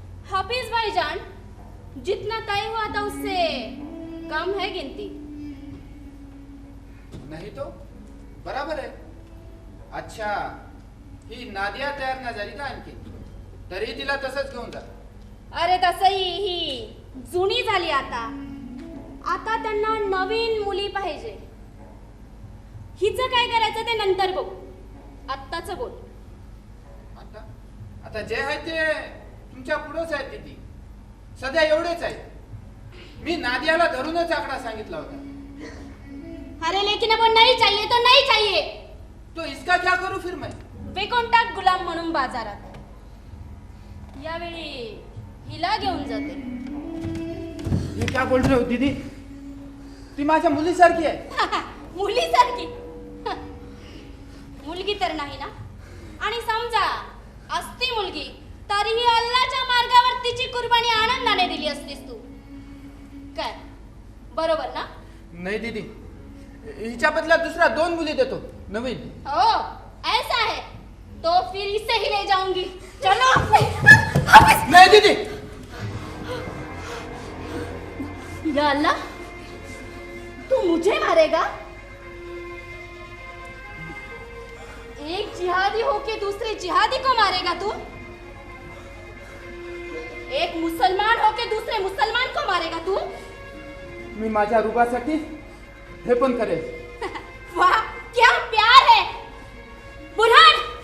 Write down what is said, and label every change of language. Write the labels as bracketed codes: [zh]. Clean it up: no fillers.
[hi] हाफिज भाईजान, जितना तय हुआ था उससे कम है गिनती. नहीं तो बराबर है. [mr] अच्छा, ही नादिया तयार नाही झाली का आणखी? तरी तिला तसंच घेऊन जा. अरे तसही ही जुनी झाली आता. आता त्यांना नवीन मुली पाहिजे. हिचं काय करायचं ते नंतर बघू. आत्ताच बोल. आता जे आहे ते तुमच्या पुढेच आहे दीदी. सध्या एवढेच आहे. मी नादियाला धरूनच आकडा सांगितला होता. [hi] अरे लेकिन अब वो नहीं चाहिए तो नहीं चाहिए. तो इसका क्या करूं फिर मैं? [mr] वेकोंटा गुलाम म्हणून बाजारात. यावेळी हिला घेऊन जाते. [hi] ये क्या बोल रहे हो दीदी? [mr] ती माझ्या मुलीसारखी आहे. मुलीसारखी. मुलगी तर नाही ना. आणि समजा असती मुलगी तरीही अल्लाच्या मार्गावर तिची कुर्बानी आनंदाने दिली असतीस तू. काय बरोबर ना? नाही दीदी, हिच्या बदल्यात दुसरा 2 मुली देतो नवीन. [hi] हो ऐसा है तो फिर इसे ही ले जाऊंगी. चलो. [mr] नाही दीदी. [hi] या अल्लाह, तू मुझे मारेगा? एक जिहादी होके दूसरे जिहादी को मारेगा तू? एक मुसलमान होके दूसरे मुसलमान को मारेगा तू? [mr] मी माझ्या रुबासाठी हे पण करेल. [hi] वाह क्या प्यार है बुरहान.